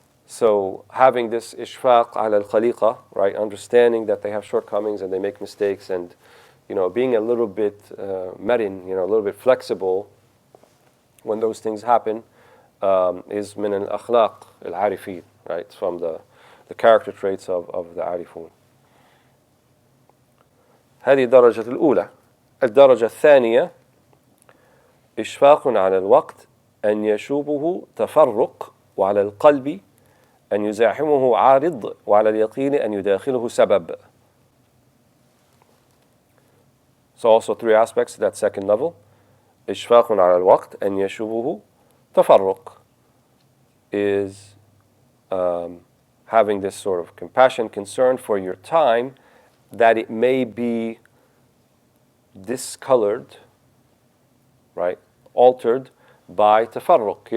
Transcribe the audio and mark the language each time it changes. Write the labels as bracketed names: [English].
[English] So having this ishfaq ala al-khaliqa, right, understanding that they have shortcomings and they make mistakes, and being a little bit marin, a little bit flexible when those things happen, is [Arabic] min al-akhlaq al-arifin, [English] right? It's from the character traits of the arifun. [Arabic] هذه الدرجة الأولى. الدرجة الثانية إشفاق على الوقت أن يشوبه تفرق وعلى القلب أن يزاحمه عارض وعلى اليقين أن يداخله سبب. [English] So also three aspects to that second level. [Arabic] إشفاق على الوقت أن يشوبه تفرق [English] is having this sort of compassion, concern for your time, that it may be discolored, right, altered by tafarruq.